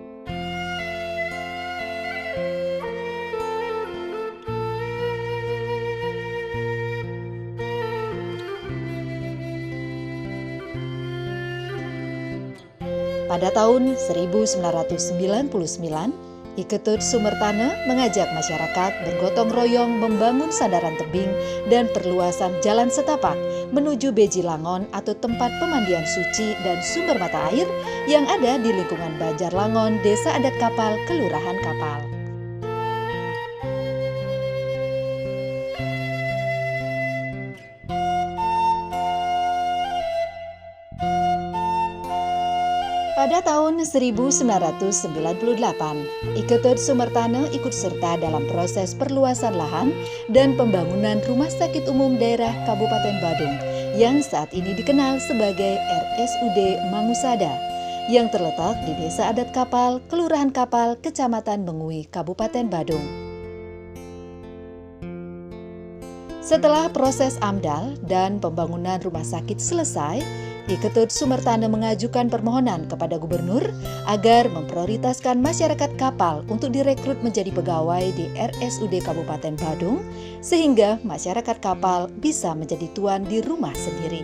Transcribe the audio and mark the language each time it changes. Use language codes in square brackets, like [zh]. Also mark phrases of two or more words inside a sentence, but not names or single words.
[id] Pada tahun 1999, I Ketut Sumertane mengajak masyarakat bergotong royong membangun sandaran tebing dan perluasan jalan setapak menuju Beji Langon atau tempat pemandian suci dan sumber mata air yang ada di lingkungan Banjar Langon, Desa Adat Kapal, Kelurahan Kapal. Pada tahun 1998, I Ketut Sumertane ikut serta dalam proses perluasan lahan dan pembangunan Rumah Sakit Umum Daerah Kabupaten Badung yang saat ini dikenal sebagai RSUD Mangusada yang terletak di Desa Adat Kapal, Kelurahan Kapal, Kecamatan Mengui, Kabupaten Badung. Setelah proses AMDAL dan pembangunan rumah sakit selesai, I Ketut Sumertane mengajukan permohonan kepada gubernur agar memprioritaskan masyarakat Kapal untuk direkrut menjadi pegawai di RSUD Kabupaten Badung sehingga masyarakat Kapal bisa menjadi tuan di rumah sendiri.